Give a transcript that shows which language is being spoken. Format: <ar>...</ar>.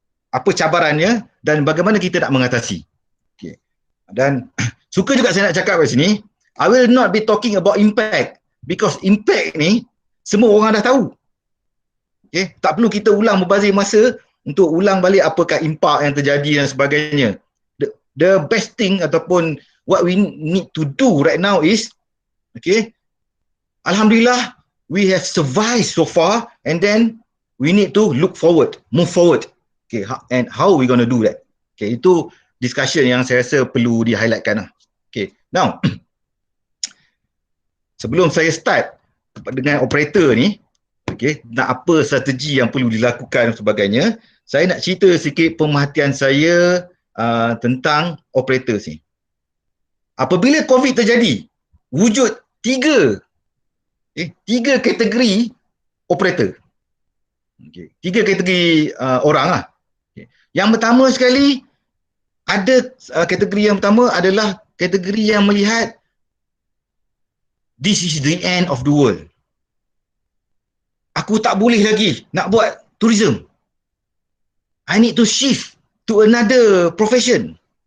<ms>Apa cabarannya dan bagaimana kita nak mengatasi. Okey. Dan suka juga saya nak cakap kat sini,</ms> <en>I will not be talking about impact because impact</en> <ms>ni semua orang dah tahu. Okay? Tak perlu kita ulang berbazir masa untuk ulang balik apakah impak yang terjadi dan sebagainya.</ms> <en>The best thing</en> <ms>ataupun</ms> <en>what we need to do right now is, okay, Alhamdulillah, we have survived so far and then we need to look forward, move forward. Okay, and how we going to do that?</en> <ms>Okay, itu discussion yang saya rasa perlu di-highlightkan lah. Okay, now, sebelum saya start dengan operator ni, okay, nak apa strategi yang perlu dilakukan dan sebagainya, saya nak cerita sikit pemerhatian saya tentang operator ni. Apabila COVID terjadi, wujud tiga kategori operator. Okay. Tiga kategori orang lah. Okay. Yang pertama sekali, ada kategori yang pertama adalah kategori yang melihat</ms> <en>this is the end of the world.</en> <ms>Aku tak boleh lagi nak buat tourism.</ms> <en>I need to shift to another profession.</en>